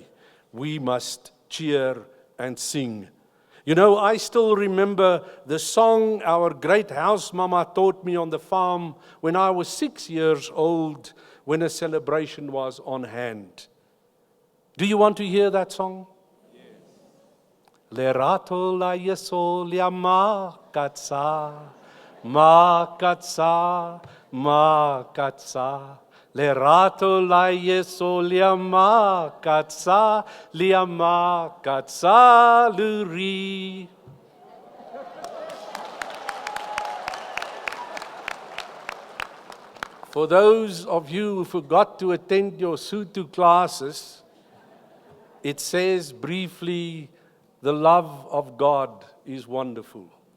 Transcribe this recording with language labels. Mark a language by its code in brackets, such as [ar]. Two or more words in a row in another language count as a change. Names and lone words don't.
[en] We must cheer and sing. You know, I still remember the song our great house mama taught me on the farm when I was 6 years old, when a celebration was on hand. Do you want to hear that song? Yes. [st] Lerato la yeso lia makatsa, makatsa, makatsa. Lerato la yeso lia makatsa luri. [en] For those of you who forgot to attend your Sotho classes, it says briefly, the love of God is wonderful.